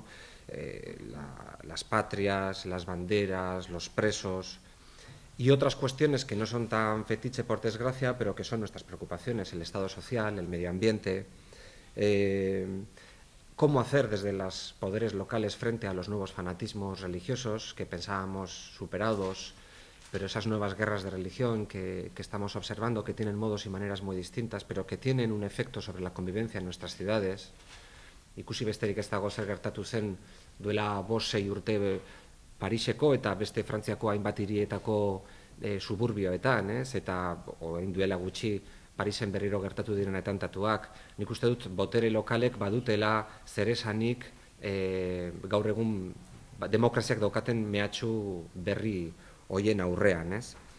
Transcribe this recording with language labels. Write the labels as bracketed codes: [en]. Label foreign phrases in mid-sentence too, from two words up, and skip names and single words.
[es] Las patrias, las banderas, los presos y otras cuestiones que no son tan fetiche, por desgracia, pero que son nuestras preocupaciones: el estado social, el medio ambiente, cómo hacer desde los poderes locales frente a los nuevos fanatismos religiosos que pensábamos superados, pero esas nuevas guerras de religión que estamos observando, que tienen modos y maneras muy distintas, pero que tienen un efecto sobre la convivencia en nuestras ciudades. [eu] Ikusi besterik ez dago zer gertatu zen duela 5-6 urte Pariseko eta beste Frantziako hainbat hirietako suburbioetan, ez? Eta orain duela gutxi Parisen berriro gertatu diren atentatuak. Nik uste dut botere lokalek badutela zeresanik gaur egun demokraziak daukaten mehatxu berri hoien aurrean, ez?